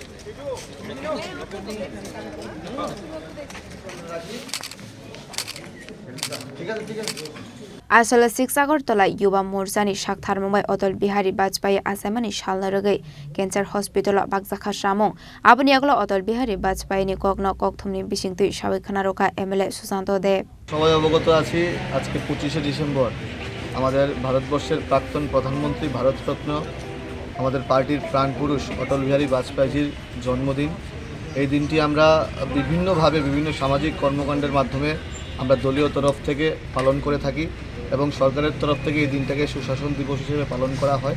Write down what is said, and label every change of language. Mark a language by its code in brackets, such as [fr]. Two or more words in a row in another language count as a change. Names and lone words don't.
[trp] Asala Agortola Yuba Morsani Shakhtar Mumbai Atal Bihari Bajpai Asaimani Shalorogai Cancer Hospital Baksa Khasamong Abuniaglo Atal Bihari Bajpai ni Kokno Kokthumni Bishingtu Shawikhanaroka MLA Susanto Deb [bn] সবাই অবগত আছি আজকে 25শে ডিসেম্বর আমাদের ভারতবর্ষের প্রাক্তন প্রধানমন্ত্রী ভারতরত্ন আমাদের পার্টির প্রাণপুরুষ অটল বিহারী বাজপেয়ীর জন্মদিন। এই দিনটি আমরা বিভিন্নভাবে বিভিন্ন সামাজিক কর্মকাণ্ডের মাধ্যমে আমরা দলীয় তরফ থেকে পালন করে থাকি এবং সরকারের তরফ থেকে এই দিনটাকে সুশাসন দিবস হিসেবে পালন করা হয়।